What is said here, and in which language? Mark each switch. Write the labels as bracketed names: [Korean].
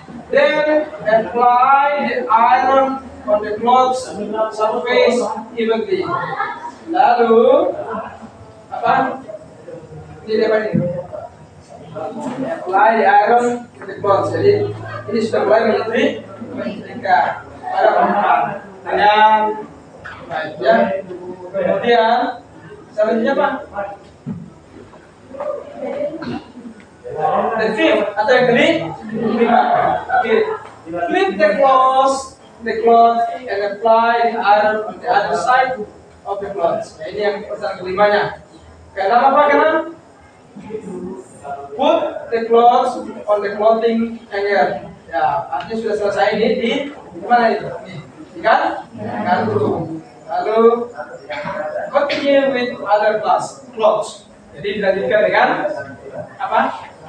[English] Then apply the iron on the clothes surface evenly. [Indonesian] Lalu apa? Ini apa ini? [English] Apply the iron to the clothes. [Indonesian] Jadi ini sudah mulai menyetrika pada perempuan dengan baik ya. Kemudian selanjutnya apa? [English] The fifth [Indonesian] atau yang kelima. Okay. [English] Flip the cloth and apply the iron on the other side of the cloth. [Indonesian] Nah, ini yang pertanyaan kelimanya. Kenapa apa? Karena [English] put the clothes on the clothing hanger. [Indonesian] Ya, artinya sudah selesai ini di mana itu? Ini kan? Gantung. Lalu [English] continue with other clothes. [Indonesian] Jadi dilanjutkan dengan apa?